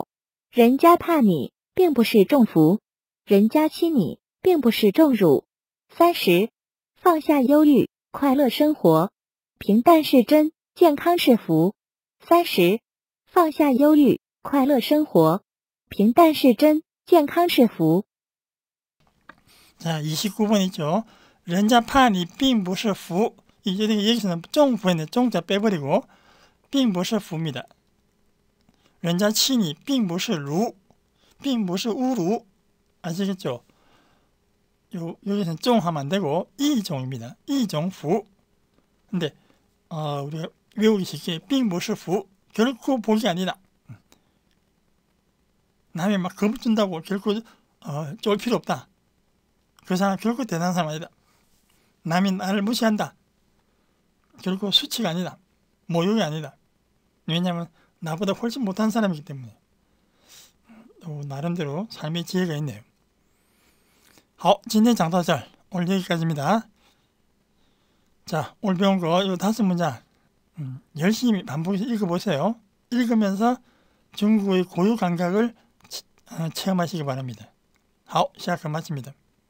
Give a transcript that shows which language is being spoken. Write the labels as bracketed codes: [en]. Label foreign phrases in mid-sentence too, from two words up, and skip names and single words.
[zh] 人家怕你，并不是重福；人家欺你，并不是重辱。30. 放下忧虑，快乐生活。平淡是真，健康是福。30. 放下忧虑，快乐生活。平淡是真，健康是福。 [ko] 자, 29번이죠. [zh] 人家怕你并不是福. [ko] 이제 여기서는 정부에 정자 빼버리고 [zh] 并不是福 [ko] 입니다. [zh] 人家欺你并不是辱，并不是侮辱. [ko] 아시겠죠? 여기서는 정하면 안 되고 이종입니다. 이종부. 근데 우리가 외우기 쉽게 [zh] 并不是福 [ko] 결코 복이 아니다. 남이 막 겁준다고 결코 쫄 필요 없다. 그 사람 결코 대단한 사람 아니다. 남이 나를 무시한다. 결코 수치가 아니다. 모욕이 아니다. 왜냐하면 나보다 훨씬 못한 사람이기 때문에. 나름대로 삶의 지혜가 있네요. [zh] 好，今天讲到这儿， [ko] 오늘 여기까지입니다. 자, 오늘 배운 거 이 5문장 열심히 반복해서 읽어보세요. 읽으면서 중국어의 고유 감각을 체험하시기 바랍니다. [zh] 好，下课마칩니다.